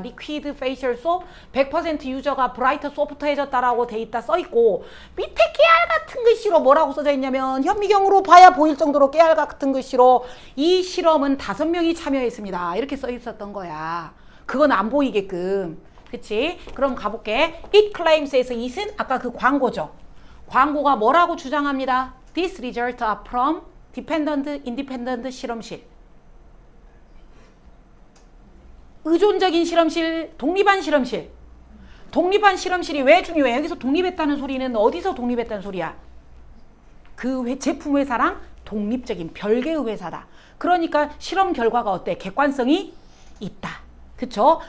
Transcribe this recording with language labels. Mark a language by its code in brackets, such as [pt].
[ko] 리퀴드 페이셜 소 100% 유저가 브라이트 소프트해졌다라고 돼 있다 써 있고 밑에 깨알 같은 글씨로 뭐라고 써져 있냐면 현미경으로 봐야 보일 정도로 깨알 같은 글씨로 이 실험은 5명이 참여했습니다. 이렇게 써 있었던 거야. 그건 안 보이게끔. 그치? 그럼 가볼게. [en] It claims [ko] 에서 it은 아까 그 광고죠. 광고가 뭐라고 주장합니다. [en] These results are from dependent, independent 실험실. [ko] 의존적인 실험실, 독립한 실험실. 독립한 실험실이 왜 중요해? 여기서 독립했다는 소리는 어디서 독립했다는 소리야? 그 제품 회사랑 독립적인 별개의 회사다. 그러니까 실험 결과가 어때? 객관성이 있다. 그쵸?